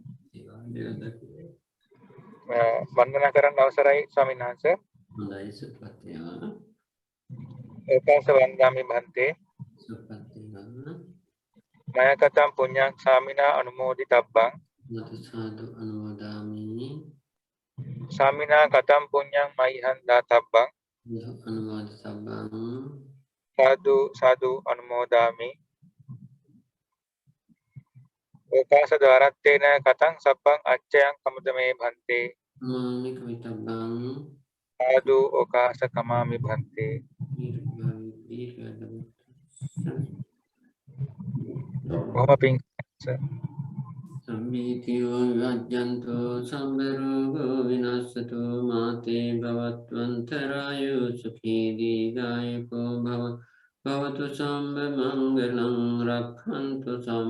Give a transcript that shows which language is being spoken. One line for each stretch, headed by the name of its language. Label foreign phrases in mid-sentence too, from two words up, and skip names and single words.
Sinhala: වන්දනා කරන්න අවසරයි ස්වාමීන් වහන්සේ. හොඳයි සුපත්තිවා.
Pali: ඒකාස වන්දාමි භන්තේ. සුපත්තිවා. මය කතම් පුඤ්ඤං සාමිනා අනුමෝදිතබ්බං. නතු සාදු අනුමෝදාමි. සාමිනා කතම් පුඤ්ඤං මයිහං දාතබ්බං. අනුමෝදිතබ්බං. සාදු සාදු අනුමෝදාමි. ඒකාස ද්වාරත්තේන කතං සබ්බං අච්චයං කමුදමේ භන්තේ. මාමි කවිතබ්බං. සාදු ඕකාස කමාමි භන්තේ.
Sinhala: බොහොම පිං
Pali: සම්මීතියෝ විවජ්ජන්තෝ සම්බරෝගෝ විනස්සතු මාතේ භවත්වන්තරායෝ සුඛී දීඝායුකෝ භවතු සම්බ මංගලං රක්ඛන්තු සම්බ